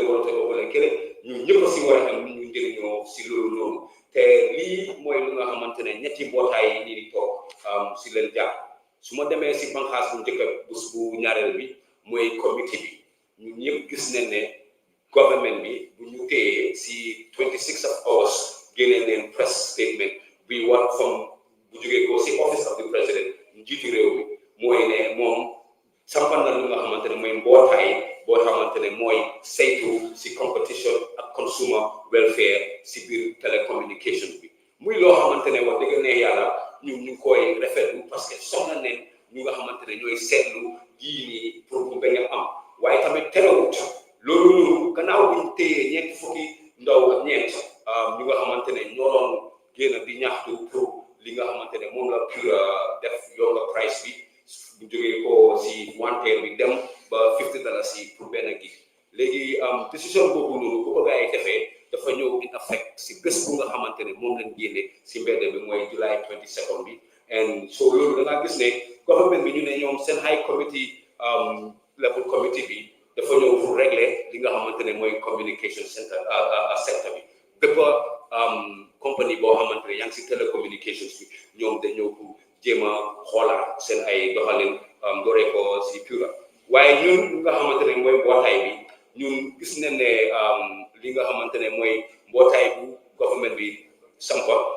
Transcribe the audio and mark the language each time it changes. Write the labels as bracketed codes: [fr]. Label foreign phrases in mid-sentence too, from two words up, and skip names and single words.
[wo] warut a ëppale kële ñun ñëpp si war a am ñu njëriñoo si loolu noonu te lii mooy lu nga xamante ne ñetti mbootaay yi nii di toog si leen jàpp su ma demee si banqaas bu njëkk bu ñaareel bi mooy comité bi ñun ñëpp gis nañ ne government bi bu ñu téyee si [en] 26 of August [wo] génnee leen [en] press statement [wo] bi war from bu jógee ko si office [en] of the president [wo] njiitu réew mi mooy ne moom sampal na lu nga xamante ne mooy mbootaay boo xamante ne mooy saytu si competition ak [en] consumer welfare [wo] si biir telecommunication bi muy loo xamante ne wax dëgg ne yàlla ñu koy rafetlu [fr] parce que [wo] soxla neen ñu nga xamante ne ñooy seetlu yii nii pour mu bañ a am waaye tamit terewut loolu noonu gannaaw buñ téyee ñeenti fukki ndaw ak ñeent ñu nga xamante ne ñoo doon génn di ñaxtu pour li nga xamante ne moom la pure def yokka price bi bu jógee ko si wanteer bi dem ba $50 yi pour benn gi léegi décision boobu noonu bu ko gars yi defee dafa ñëw [en] in effect [wo] si bés bu nga xamante ne moom lañ génne si mbedd bi mooy July 22 bi [en] and so [wo] loolu da ngaa gis ne government bi ñu ne ñoom seen [en] high committee level committee [wo] bi dafa ñëw [fr] pour régler [wo] li nga xamante ne mooy [en] communication sector [wo] bi bépp compagnie boo xamante ne yaa ngi si telecommunications bi ñoom dañ ñëw pour jéem a xoolaat seen ay doxalin dooree ko si pure waaye ñun li nga xamante ne mooy mbootaay bi ñun gis nañ ne li nga xamante ne mooy mbootaay bu government bi sampa